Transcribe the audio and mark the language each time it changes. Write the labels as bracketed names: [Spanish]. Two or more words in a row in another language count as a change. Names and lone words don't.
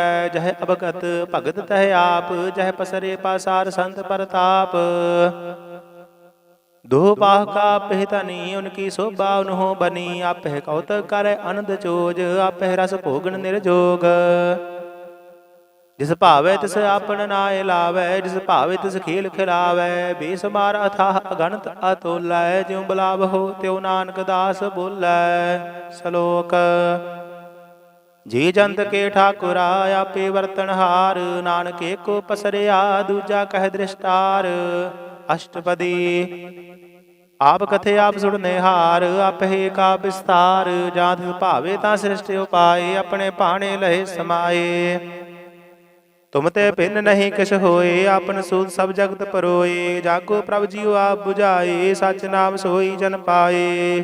[Punjabi] ਜਹ ਅਵਗਤ ਭਗਤ ਤਹ ਆਪ, ਜਹ ਪਸਰੇ ਪਾਸਾਰ ਸੰਤ ਪਰਤਾਪ। ਦੋ ਬਾਹ ਕਾ ਪਿਹਤਨੀ, ਉਨਕੀ ਸੋਭਾ ਉਨ੍ਹੋਂ ਬਨੀ। ਆਪ ਕੌਤਕ ਕਰੇ ਆਨੰਦ ਚੋਜ, ਆਪ ਰਸ ਭੋਗਨ ਨਿਰਜੋਗ। ਜਿਸ ਭਾਵੈ ਤਿਸ ਆਪਨ ਨਾਇ ਲਾਵੈ, ਜਿਸ ਭਾਵੈ ਤਿਸ ਖੇਲ ਖਿਲਾਵੈ। ਬੇਸਮਾਰ ਅਥਾਹ ਅਗਣਤ ਅਤੋਲੈ, ਜਿਉ ਬੁਲਾਵਹੋ ਤਿਉ ਨਾਨਕ ਦਾਸ ਬੋਲੈ। ਸਲੋਕ ਜੀ ਜੰਤ ਕੇ ਠਾਕੁਰਾ, ਆਪੇ ਵਰਤਣਹਾਰ। ਨਾਨਕ ਏਕੋ ਪਸਰਿਆ, ਦੂਜਾ ਕਹ ਦ੍ਰਿਸਟਾਰ। अष्टपदी ਆਪ ਕਥੇ ਆਪ ਸੁਣਨੇ ਹਾਰ, ਆਪੇ ਕਾ ਵਿਸਤਾਰ। ਜਾਂ ਤਿਸ ਭਾਵੇ ਤਾਂ ਸ੍ਰਿਸ਼ਟ ਉਪਾਏ, ਆਪਣੇ ਭਾਣੇ ਲਹੇ ਸਮਾਏ। ਤੁਮ ਤੇ ਭਿੰਨ ਨਹੀਂ ਕਿਛ ਹੋਏ, ਆਪਨ ਸੂਤ ਸਭ ਜਗਤ ਪਰੋਏ। ਜਾਗੋ ਪ੍ਰਭ ਜੀਉ ਆਪ 부ਝਾਏ, ਸਚ ਨਾਮ ਸੋਈ ਜਨ ਪਾਏ।